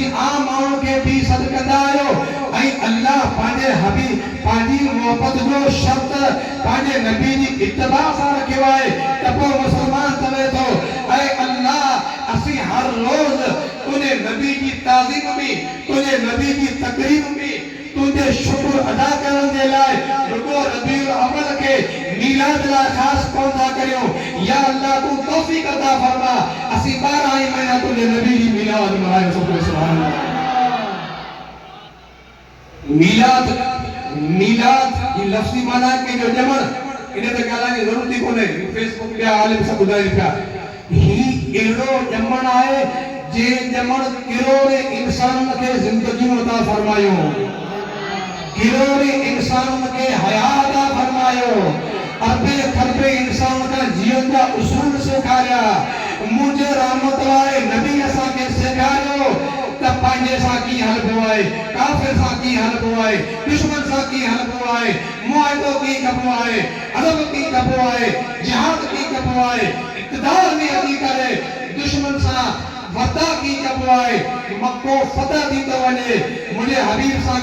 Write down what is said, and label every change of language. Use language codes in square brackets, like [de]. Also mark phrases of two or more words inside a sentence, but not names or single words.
[sd] आम माण्हू के भी सद कंदा आहियो ऐं अल्लाह पंहिंजे हबीब पंहिंजी मोहब्बत जो शर्त पंहिंजे नबी जी इत्तिबा सां रखियो आहे त पोइ मुस्लमान चवे थो ऐं अल्लाह असीं हर रोज़ तुंहिंजे नबी जी ताज़ीम में तुंहिंजे नबी जी तकरीब में तुझे शुक्र अदा करण जे लाइ रुको रबीउल अव्वल के मीलाद ला खास कौन था करियो या अल्लाह तू तौफीक अता फरमा असी 12 ही महीना तुझे नबी जी मीलाद मनाए [ar] سبحان الله [sd] मीलाद ये लफ्ज़ी माना के जो जमण इने ते ॻाल्हाइण जी ज़रूरत ई कोन्हे फेसबुक ते आलिम सब ॿुधाइनि पिया ही एड़ो जमण आहे जे जमण किरोड़े इंसान के जिंदगी में अता फरमायो किरोड़े इंसान के हयात अता फरमायो अरबे खरबे इंसान का जीवन का उसूल सिखाया मुझे रहमत वाले नबी असा के सिखायो त पंहिंजे सां की हलबो आहे काफिर सां की हलबो आहे दुश्मन सां की हलबो आहे मुआहिदो की कबो आहे अदब की कबो आहे जिहाद की कबो आहे इक़्तिदार में हली करे दुश्मन सां वता की कबो आहे मक्को फतह थी तो वने मुझे हबीब सां